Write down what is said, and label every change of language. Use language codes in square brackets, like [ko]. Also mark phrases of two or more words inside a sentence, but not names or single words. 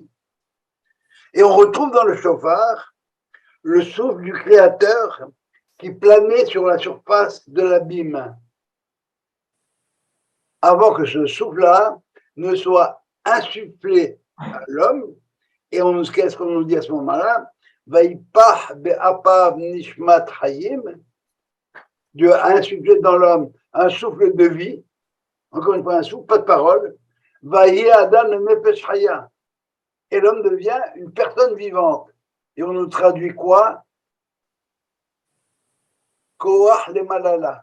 [fr] Et on retrouve dans le chauffard le souffle du Créateur qui planait sur la surface de l'abîme. Avant que ce souffle-là ne soit insufflé à l'homme, Et qu'est-ce qu'on nous dit à ce moment-là? [he] ויפח באפיו נשמת חיים. [fr] Dieu a insufflé dans l'homme un souffle de vie. Encore une fois, un souffle, pas de parole. [he] ויהי אדם נפש חיה. [fr] Et l'homme devient une personne vivante. Et on nous traduit quoi? [he] כח ל ממללא.